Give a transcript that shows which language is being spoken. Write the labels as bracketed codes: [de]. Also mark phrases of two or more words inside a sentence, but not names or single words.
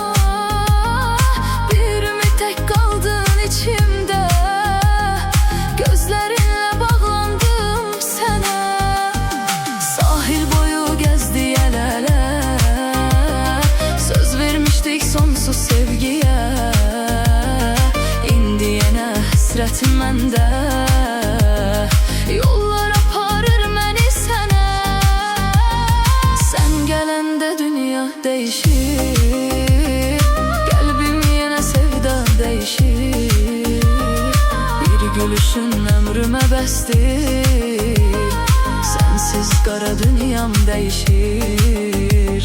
[tr] Bir ümit tek kaldın içimde, gözlerinle bağlandım sana. Sahil boyu gezdi el ele, söz vermiştik sonsuz sevgiye. [az] İndi [tr] yine hasretim mende, [az] yollar aparır məni sənə. Sən gələndə dünya dəyişir, qəlbim yenə sevda dəyişir. Bir gülüşün ömrümə bəsdir, sensiz qara dünyam dəyişir.